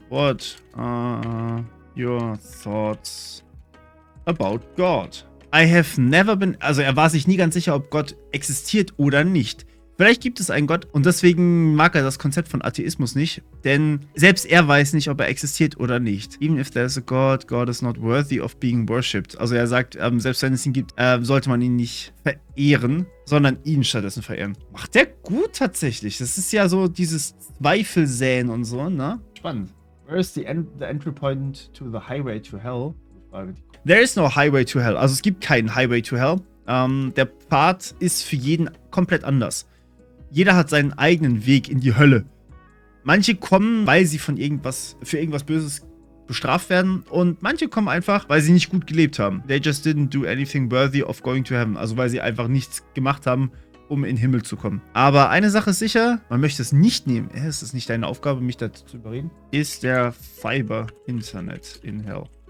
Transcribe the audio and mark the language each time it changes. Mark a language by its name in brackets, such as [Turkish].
[English] What are your thoughts about God? I have never been... [German] Also er war sich nie ganz sicher, ob Gott existiert oder nicht. Vielleicht gibt es einen Gott und deswegen mag er das Konzept von Atheismus nicht, denn selbst er weiß nicht, ob er existiert oder nicht. [English] Even if there's a God, God is not worthy of being worshipped. [German] Also er sagt, selbst wenn es ihn gibt, sollte man ihn nicht verehren, sondern ihn stattdessen verehren. Macht der gut tatsächlich. Das ist ja so dieses Zweifelsäen und so, ne? Spannend. [English] Where is the entry point to the highway to hell? There is no highway to hell. [German] Also es gibt keinen Highway to hell. Der Pfad ist für jeden komplett anders. Jeder hat seinen eigenen Weg in die Hölle. Manche kommen, weil sie für irgendwas Böses bestraft werden. Und manche kommen einfach, weil sie nicht gut gelebt haben. [English] They just didn't do anything worthy of going to heaven. [German] Also weil sie einfach nichts gemacht haben, um in den Himmel zu kommen. Aber eine Sache ist sicher, man möchte es nicht nehmen. Es ist nicht deine Aufgabe, mich dazu zu überreden. Ist der Fiber Internet in Hell.